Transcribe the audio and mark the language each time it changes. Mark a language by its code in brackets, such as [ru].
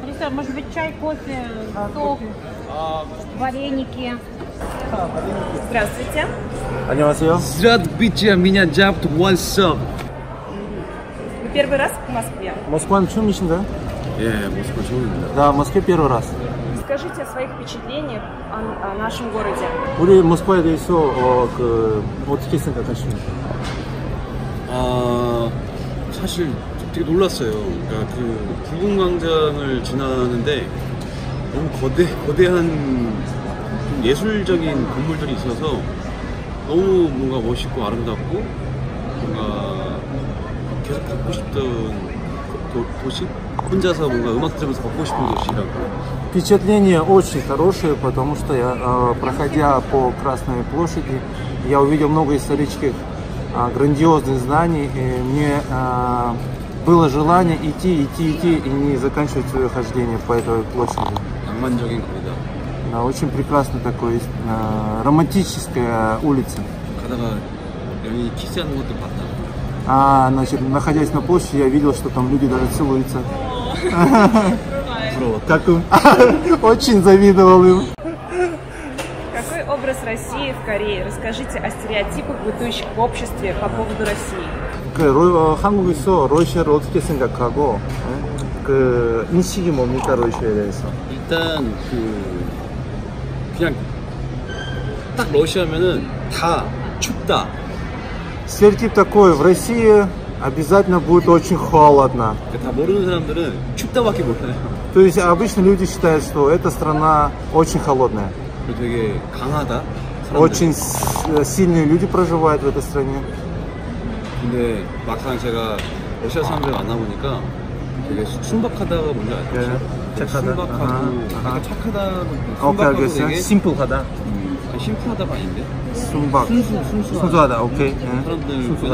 [ru] Представь, может быть, чай, кофе, сок, вареники. Здравствуйте. [ko] 안녕하세요. [ru] 드라드비치의 меня зовут 원섭. Вы первый раз в Москве? [ko] Москва 처음이신가요? 예, 모스크 처음입니다. [ru] Да, в Москве первый раз. Скажите о своих впечатлениях о нашем городе. [ko] 우리 모스크바에 대해서 어떻게 생각하십니까? 사실 되게 놀랐어요. 그러니까 그 불궁광장을 지나는데 너무 거대한 좀 예술적인 건물들이 있어서 너무 뭔가 멋있고 아름답고 뭔가 계속 걷고 싶던 도시? 혼자서 뭔가 음악 들으면서 걷고 싶은 도시라고. [ru] Впечатление очень хорошее, потому что я, проходя по Красной площади, я увидел много исторических грандиозных зданий, и мне было желание идти и не заканчивать свое хождение по этой площади. [ko] 낭만적인 거리다. [ru] Очень прекрасно такое, романтическая улица. [ko] 가다가 연인이 키스하는 것도 봤다. [ru] Значит, находясь на площади, я видел, что там люди даже целуются. [ko] 부러워. [ru] Как им? Очень завидовал им. Какой образ России в Корее? Расскажите о стереотипах, бытующих в обществе по поводу России. [ko] 한국에서 러시아를 어떻게 생각하고 그 인식이 뭡니까, 러시아에 대해서? 일단 그냥 딱 러시아면은 다 춥다. [ru] Стереотип такой: в России обязательно будет очень холодно. [ko] 다 모르는 사람들은 춥다밖에 몰라요. [ru] То есть обычно люди считают, что эта страна очень холодная. [ko] 그리고 되게 강하다. 사람들이. [ru] Очень сильные люди проживают в этой стране. [ko] 근데 막상 제가 러시아 사람들 만나보니까 되게 순박하다가 뭔지 알죠? 네, 착하다. 순박하고 약간 착하다. 오케이, 순박하고 알겠어요. 되게 심플하다. 아니, 심플하다가 아닌데? 순박. 순수하다. 오케이. 사람들 순수하다.